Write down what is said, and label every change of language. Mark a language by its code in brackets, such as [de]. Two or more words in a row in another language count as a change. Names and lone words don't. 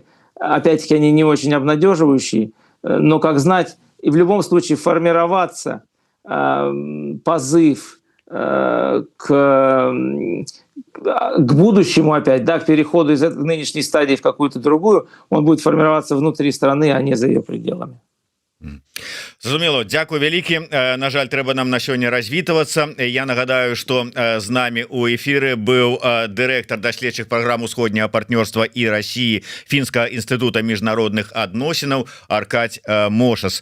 [ru] Опять-таки, они не очень обнадеживающие. Но, как знать, и в любом случае формироваться позыв к будущему опять, да, к переходу из нынешней стадии в какую-то другую, он будет формироваться внутри страны, а не за ее пределами. [be] Зразумела, дзякуй вялікі. На жаль, трэба нам на сёння развітвацца. Я нагадаю, што з намі у эфіры быў дырэктар даследчых праграм усходняга партнёрства і Расіі Фінскага інстытута міжнародных адносінаў Аркадь Мошас.